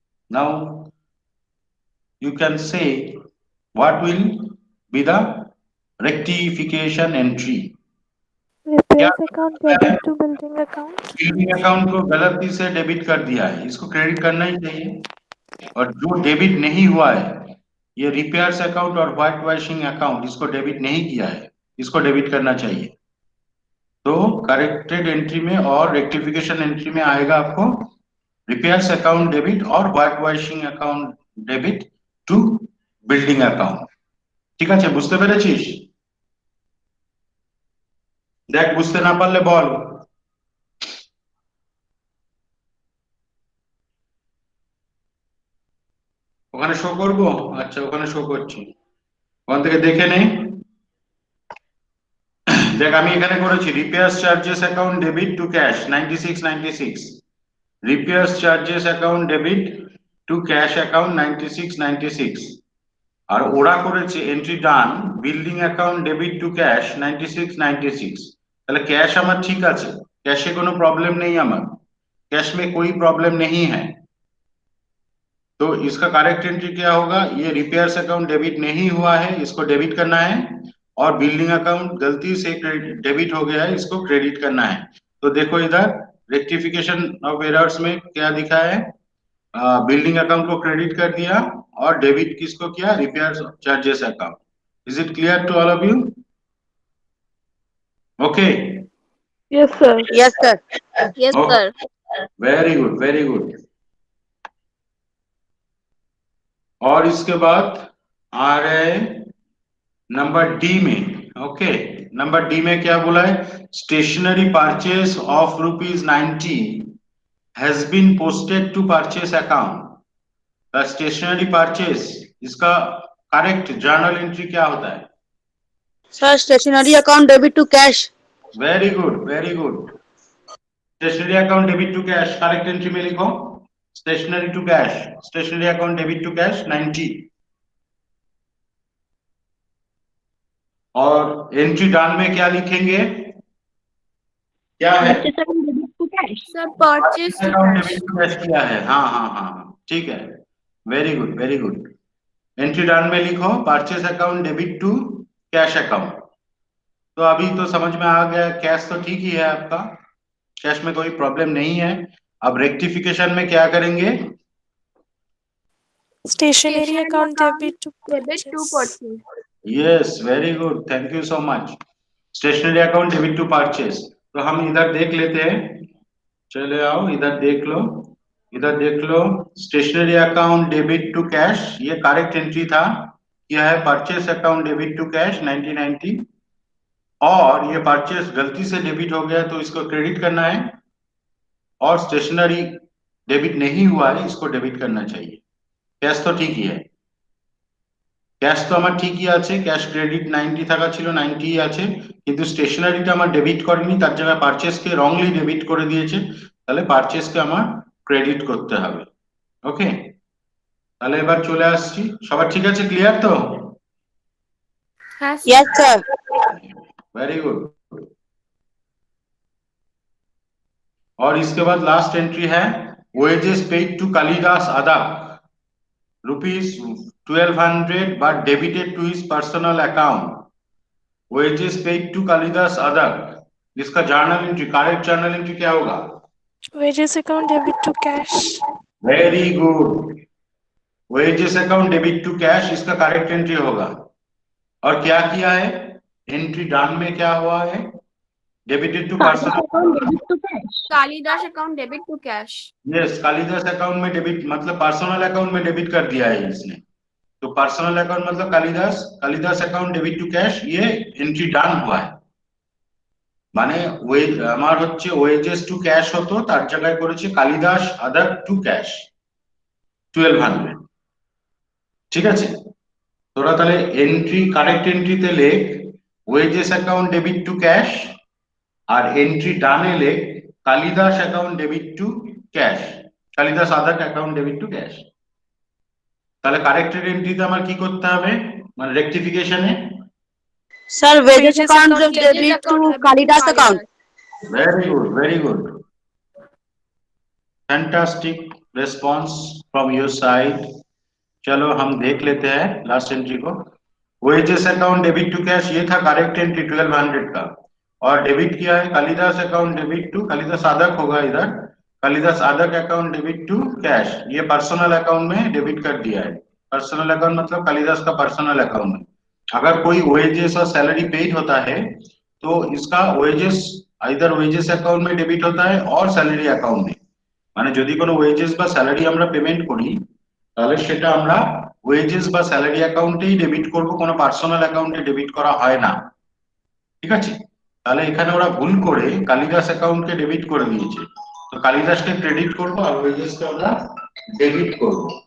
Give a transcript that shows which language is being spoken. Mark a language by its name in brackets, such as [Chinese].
[English] Now you can say what will be the rectification entry. Repairs account debit to building account. [Hindi] Building account को गलती से debit कर दिया है, इसको क्रेडिट करना ही चाहिए। और जो डेबिट नहीं हुआ है, ये रिपेयर्स अकाउंट और व्हाइट वॉशिंग अकाउंट, इसको डेबिट नहीं किया है, इसको डेबिट करना चाहिए। तो करेक्टेड एंट्री में और रेक्टिफिकेशन एंट्री में आएगा आपको रिपेयर्स अकाउंट डेबिट और white washing account debit to building account. [Bangla] ঠিক আছে, বুঝতে পেরেছিস? দেখ বুঝতে না পারলে বল। ওখানে শো করব? আচ্ছা ওখানে শো করছি, ওখান থেকে দেখে নে। দেখ আমি এখানে করেছি repairs charges account debit two cash 9696, repairs charges account debit two cash account 9696, আর ওরা করেছে এন্ট্রি ডান building account debit two cash 9696। তাহলে ক্যাশ আমার ঠিক আছে, [Hindi] कैश কোনো प्रॉब्लम नहीं আমার, कैश में कोई प्रॉब्लम नहीं है। तो इसका करेक्ट एंट्री क्या होगा, ये रिपेयर्स अकाउंट डेबिट नहीं हुआ है, इसको डेबिट करना है, और बिल्डिंग अकाउंट गलती से डेबिट हो गया है, इसको क्रेडिट करना है। तो देखो इधर रेक्टिफिकेशन ऑफ एरर्स में क्या दिखा है, बिल्डिंग अकाउंट को क्रेडिट कर दिया और डेबिट किसको किया, repair charges account. [English] Is it clear to all of you? Okay, Yes, sir. Yes, sir. Yes, Okay. sir. Very good very good. [Hindi] और इसके बाद आ रहे नंबर डी में। [English] okay, number D [Hindi] में क्या बोला है, [English] Stationery purchase of ₹90 has been posted to purchase account. [Hindi] The stationery purchase, इसका करेक्ट जर्नल एंट्री क्या होता है? [English] Sir, stationery account debit to cash. Very good very good. [Hindi] Stationery account debit to cash correct entry में लिखो [English] Stationery to cash, stationery account debit to cash 90। [Hindi] और entry done में क्या लिखेंगे, क्या है? [English] Sir purchase to account cash. [Hindi] Debit to cash किया है, हाँ हाँ हाँ हाँ, ठीक है, [English] Very good very good. [Hindi] Entry done में लिखो purchase account debit to cash account. तो अभी तो समझ में आ गया, कैश तो ठीक ही है आपका, कैश में कोई प्रॉब्लम नहीं है। अब रेक्टिफिकेशन में क्या करेंगे? [English] Stationery account debit to debit to purchase. Purchase. Yes very good, thank you so much. [Hindi] Stationery account debit to purchase, तो हम इधर देख लेते हैं, चले आओ इधर देख लो, इधर देख लो। Stationery account debit to cash ये करेक्ट एंट्री था, यह है purchase account debit to cash 1990। और ये परचेस गलती से डेबिट हो गया तो इसको क्रेडिट करना है, और स्टेशनरी डेबिट नहीं हुआ है इसको डेबिट करना चाहिए। कैश तो ठीक ही है, [Bangla] ক্যাশ তো আমার ঠিকই আছে, ক্যাশ ক্রেডিট 90 থাকা ছিল 90 আছে, কিন্তু স্টেশনারিটা আমার ডেবিট করেনি, তার জায়গায় পারচেজকে রংলি ডেবিট করে দিয়েছে, তাহলে পারচেজকে আমার ক্রেডিট করতে হবে। ওকে, তাহলে এবার চলে আসছি, সবার ঠিক আছে, ক্লিয়ার তো? হ্যাঁ [English] Yes, sir. Very good. [Hindi] और इसके बाद लास्ट एंट्री है [English] Wages paid to Kalidas Adak rupees 1200 but debited to his personal account। wages paid to [Hindi] Kalidas अदाक, इसका journal entry, correct journal entry क्या होगा? [English] Wages account debit to cash. [Hindi] Very good, wages account debit to cash इसका correct entry होगा। और क्या किया है, entry done में क्या हुआ है, debited to personal, [English] Kalidas account debit to cash. [Hindi] Yes Kalidas account में डेबिट मतलब पर्सनल अकाउंट में डेबिट कर दिया है इसने, तो पर्सनल अकाउंट मतलब Kalidas, Kalidas account debit to cash, ये एंट्री डन हुआ है। [Bangla] মানে ওই আমার হচ্ছে ওয়েজেস টু ক্যাশ হতো, তার জায়গায় করেছে কালিদাস আদার টু ক্যাশ 1200। ঠিক আছে, তোরা তাহলে এন্ট্রি কারেক্ট এন্ট্রিতে লেখ wages account debit two cash, আর এন্ট্রি ডানে লেখ Kalidas account debit two cash, Kalidas আদার অ্যাকাউন্ট ডেবিট টু ক্যাশ। তাহলে কারেক্টেড এন্ট্রিতে আমার কি করতে হবে, মানে রেকটিফিকেশনে? [English] Sir, wages Wages account account debit to Kalidas account. Very good very good, fantastic response from your side. [Hindi] चलो हम देख लेते हैं लास्ट एंट्री को। Wages account debit to cash ये था करेक्ट एंट्री 1200 का, और डेबिट किया है Kalidas account debit to, Kalidas आदक होगा इधर, Kalidas आदक account debit to cash, ये पर्सनल अकाउंट में डेबिट कर दिया है। पर्सनल अकाउंट मतलब कालिदास का पर्सनल अकाउंट में अगर कोई वेजेस और सैलरी पेड होता है तो इसका वेजेस इधर वेजेस अकाउंट में डेबिट होता है और স্যালারি অ্যাকাউন্ট में, [Bangla] মানে যদি কোনো ওয়েজেস বা স্যালারি আমরা পেমেন্ট করি তাহলে সেটা আমরা ওয়েজেস বা স্যালারি অ্যাকাউন্টেই ডেবিট করব, কোনো পার্সোনাল অ্যাকাউন্টে ডেবিট করা হয় না। ঠিক আছে, তাহলে এখানে ওরা ভুল করে কালিদাস অ্যাকাউন্টকে ডেবিট করে দিয়েছে, তো কালিদাসকে ক্রেডিট করব আর ওয়েজেসকে আমরা ডেবিট করব।